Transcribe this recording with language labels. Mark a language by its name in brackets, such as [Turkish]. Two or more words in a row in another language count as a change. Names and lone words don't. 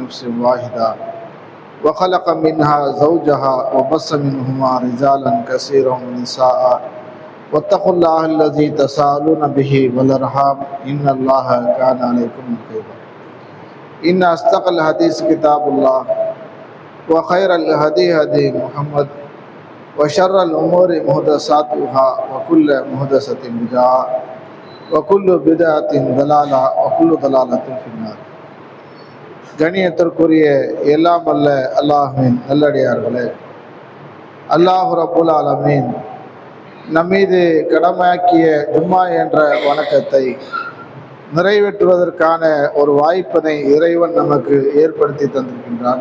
[Arabic] نفس واحدة وخلق منها زوجها وبث منهما رجالا كثيرا ونساء واتقوا الله الذي تساءلون به والأرحام إن الله كان عليكم رقيبا إن أصدق الحديث كتاب الله وخير الهدي هدي محمد وشر الأمور محدثاتها وكل محدثة بدعة وكل بدعة ضلالة وكل ضلالة في النار. [Tamil] கணியத்திற்குரிய எல்லாம் வல்ல அல்லாஹ்வின் நல்லடியார்களே, [Arabic] الله رب العالمين [Tamil] நம்மீது கடமையாக்கிய ஜும்மா என்ற வணக்கத்தை நிறைவேற்றுவதற்கான ஒரு வாய்ப்பினை இறைவன் நமக்கு ஏற்படுத்தி தந்திருக்கின்றான்.